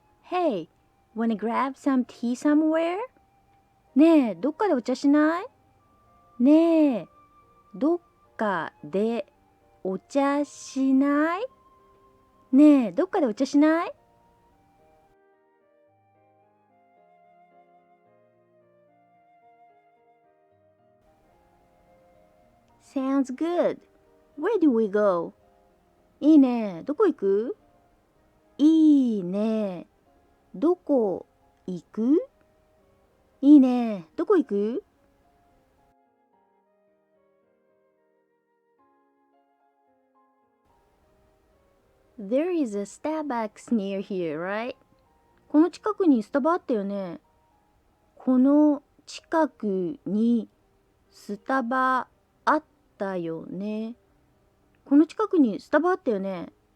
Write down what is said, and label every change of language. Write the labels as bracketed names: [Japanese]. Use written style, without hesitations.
[English] Hey, wanna grab some tea somewhere? [Japanese] ねえ、どっかでお茶しない？ねえ、どっかでお茶しない？ねえ、どっかでお茶しない？ [English] Sounds good. Where do we go? [Japanese] いいね。どこ行く？いいね。どこ行く？いいね。どこ行く？ [English] There is a Starbucks near here, right? [Japanese] この近くにスタバあったよね。この近くにスタバあったよね。この近くにスタバあったよね。